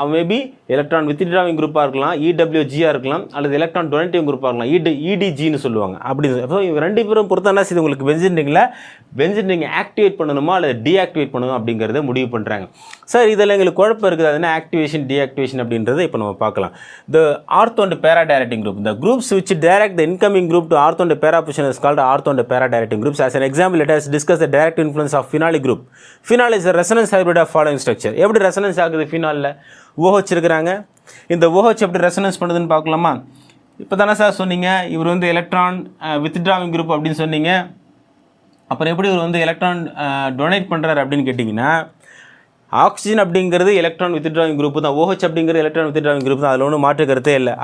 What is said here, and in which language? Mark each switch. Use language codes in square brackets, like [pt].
[ta] அவன் maybe electron வித்ட்ராவிங் குரூப்பாக இருக்கலாம், EWG-ஆ இருக்கலாம், அல்லது எலக்ட்ரான் டொனேட்டிவ் குரூப்பாக இருக்கலாம், EDG-ன்னு சொல்லுவாங்க. அப்படி ஸோ இவங்க 2 பேரும் பொறுத்து என்ன செய்யுது உங்களுக்கு பென்சீன் ரிங்கை ஆக்டிவேட் பண்ணணுமா அல்லது டீஆக்டிவேட் பண்ணணும் அப்படிங்கிறத முடிவு பண்ணுறாங்க. சார் இதில் எங்களுக்கு குழப்பம் இருக்குது, அது என்ன ஆக்டிவேஷன் டீஆக்டிவேஷன் அப்படின்றத இப்போ நம்ம பார்க்கலாம். [en] The ortho and para directing group, the groups which direct the incoming group to ortho and para position is called ortho and para directing groups. As an example, let us discuss the direct influence of phenolic group. Phenol is a resonance hybrid of following structure. [ta] எப்படி resonance ஆகுது ஃபினாலில்? OH இருக்கிறாங்க, இந்த OH எப்படி resonance பண்ணுதுன்னு பார்க்கலாமா? இப்போ தானே sir சொன்னீங்க இவர் வந்து எலக்ட்ரான் வித்ட்ராவிங் குரூப் அப்படின்னு சொன்னீங்க. அப்புறம் எப்படி இவர் வந்து எலக்ட்ரான் டொனேட் பண்ணுறாரு அப்படின்னு கேட்டிங்கன்னா, ஆக்சிஜன் அப்படிங்கிறது எலக்ட்ரான் வித்ட்ராவிங் குரூப் தான், OH அப்படிங்கிறது எலக்ட்ரான் வித்ட்ராவிங் குரூப் தான், அதில் ஒன்றும் மாற்று கருத்தே இல்லை.